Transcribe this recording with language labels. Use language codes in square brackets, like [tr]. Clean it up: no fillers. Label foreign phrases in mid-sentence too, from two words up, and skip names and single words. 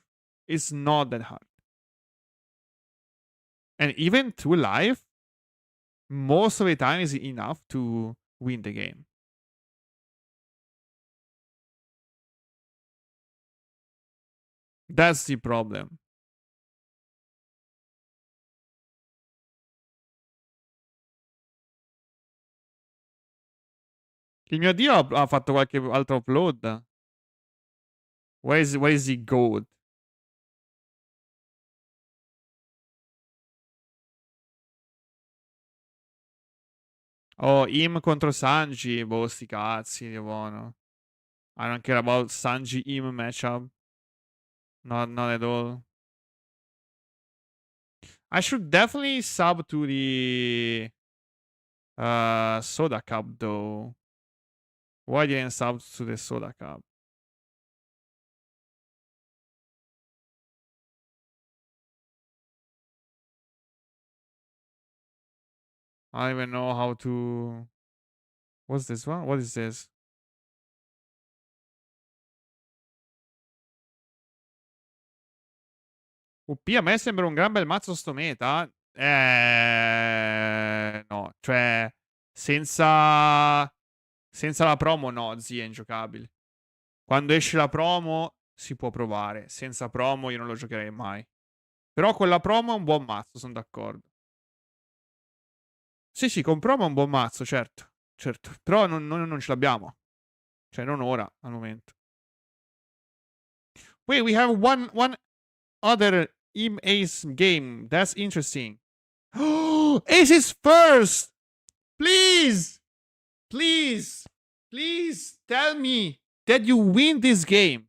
[en] It's not that hard. And even 2 life, most of the time is enough to win the game. That's the problem. [it] Il mio dio ha fatto qualche altro upload. [en] Where is the goat? Oh, Im contro Sanji. [it] Boh, sti cazzi, di buono. [en] I don't care about Sanji Im matchup. Not at all. I should definitely sub to the Soda Cup though. Why didn't sub to the Soda Cup? I don't even know how to. What's this one? What is this? [it] UP a me sembra un gran bel mazzo sto meta. No, cioè senza la promo no, zia, è ingiocabile. Quando esce la promo si può provare, senza promo io non lo giocherei mai. Però con la promo è un buon mazzo, sono d'accordo. Sì, sì, con promo è un buon mazzo, certo. Certo, però non ce l'abbiamo. Cioè non ora, al momento. [en] Wait, we have one other Im Ace game. That's interesting. Oh, Ace is first! Please! Please! Please tell me that you win this game.